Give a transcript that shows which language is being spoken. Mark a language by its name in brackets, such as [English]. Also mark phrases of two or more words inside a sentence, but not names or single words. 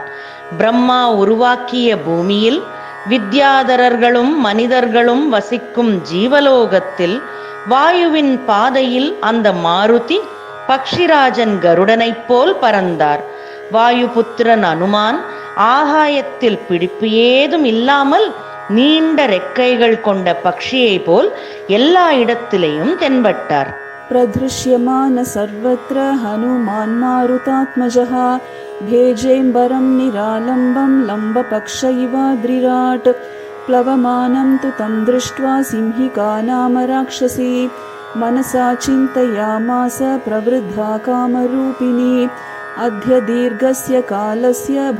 [Tamil] பிரம்மா உருவாக்கிய பூமியில் வித்யாதரர்களும் மனிதர்களும் வசிக்கும் ஜீவலோகத்தில் வாயுவின் பாதையில் அந்த மாருதி பக்ஷிராஜன் கருடனைப் போல் பறந்தார். வாயுபுத்திரன் அனுமான் ஆகாயத்தில் பிடிப்பு ஏதும் இல்லாமல் நீண்ட ரெக்கைகள் கொண்ட பக்ஷியை போல் எல்லா இடத்திலேயும் தென்பட்டார். [Sanskrit] प्रदृश्यमान सर्वत्र हनुमान् मारुतात्मजः भेजेम्बरं निरालम्बं लम्बपक्ष इवाद्रिराट् प्लवमानं तु तं दृष्ट्वा सिंहिका नाम राक्षसी मनसा चिन्तयामास प्रवृद्धा कामरूपिणी अद्य दीर्घस्य कालस्य